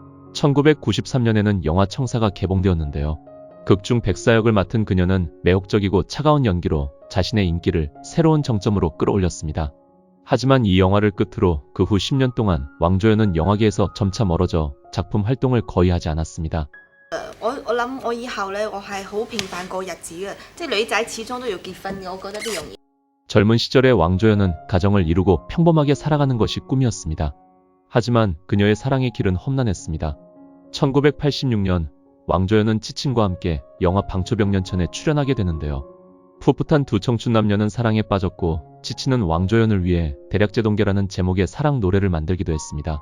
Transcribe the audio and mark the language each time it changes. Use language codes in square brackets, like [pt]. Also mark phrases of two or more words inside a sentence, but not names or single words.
[ko] 1993년에는 영화 청사가 개봉되었는데요. 극중 백사 역을 맡은 그녀는 매혹적이고 차가운 연기로 자신의 인기를 새로운 정점으로 끌어올렸습니다. 하지만 이 영화를 끝으로 그 후 10년 동안 왕조연은 영화계에서 점차 멀어져 작품 활동을 거의 하지 않았습니다. [yue] 我諗我以後咧，我係好平凡過日子嘅，即係女仔始終都要結婚嘅，我覺得呢樣嘢。 [ko] 젊은 시절의 왕조연은 가정을 이루고 평범하게 살아가는 것이 꿈이었습니다. 하지만 그녀의 사랑의 길은 험난했습니다. 1986년 왕조연은 치친과 함께 영화 방초병년천에 출연하게 되는데요. 풋풋한 두 청춘 남녀는 사랑에 빠졌고 치친은 왕조연을 위해 대략제동계라는 제목의 사랑 노래를 만들기도 했습니다.